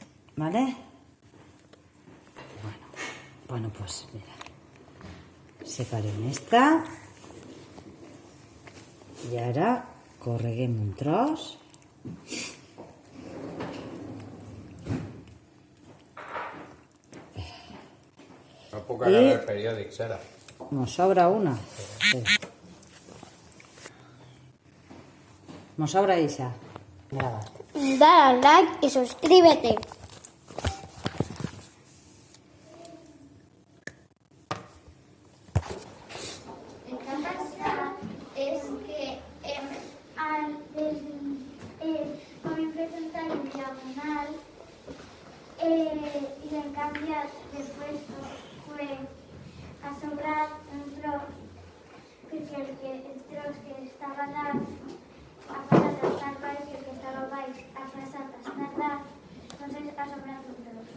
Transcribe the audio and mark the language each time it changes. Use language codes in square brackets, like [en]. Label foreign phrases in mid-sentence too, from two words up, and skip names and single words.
[es] ¿Vale? Bueno, pues mira. [ca] Separem esta. I ara correguem un tros. No puc agarrar el periòdic, Sara. [es] Nos sobra una. Nos sobra esa. Graba. Dale al like y suscríbete. [ca] El que ha passat és que com hem presentat en diagonal i l'hem canviat de puesto, ha sobrat un tros, perquè el tros que estava dalt ha passat a estar baix i el que estava baix ha passat a estar dalt, doncs ha sobrat un tros.